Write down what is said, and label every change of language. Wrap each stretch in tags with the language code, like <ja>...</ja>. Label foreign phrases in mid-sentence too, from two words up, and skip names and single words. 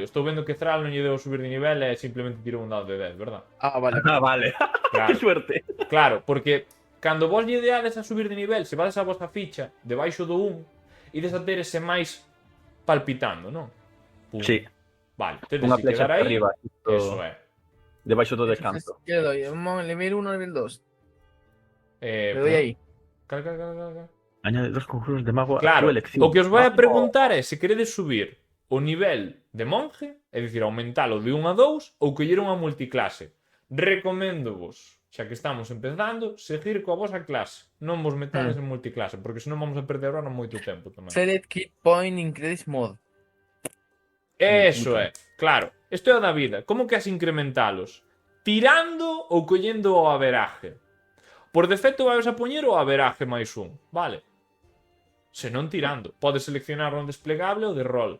<gl>Estou vendo que Thrall non lle deu subir de nivel e simplemente tirou un dado de 10, verdad? Ah, vale. Ah, vale. Claro,</gl> <es>Que suerte.</es> <gl>claro, porque cando vos lle deades a subir de nivel, se vades a vosa ficha debaixo do 1, ides a ter ese máis palpitando, non? Pum. Sí. Vale, tedes Unha que flecha quedar aí. arriba. Eso é. Debaixo do descanso.</gl> <es>¿Qué le doy? ¿Nivel 1 o nivel 2? Le doy Pues, ahí.</es> <gl>Cal.</gl> <es>Añade 2 conjuros de mago a Claro, tu elección.</es> <gl>o que os vai a preguntar é se queredes subir o nivel de monje, é dicir, aumentalo de 1 a 2 ou coller unha multiclase. Recoméndovos, xa que estamos empezando, seguir coa vosa clase. Non vos metades en multiclase, porque senón vamos a perder ahora moito tempo tamén.</gl> <en>Select key point increase mod.</en> <gl>Eso é, claro. Isto é o da vida. Como que as incrementalos? Tirando ou collendo o averaje? Por defecto vais a poñer o averaje máis 1, vale? Se non tirando. Podes seleccionar un desplegable ou de rol.</gl>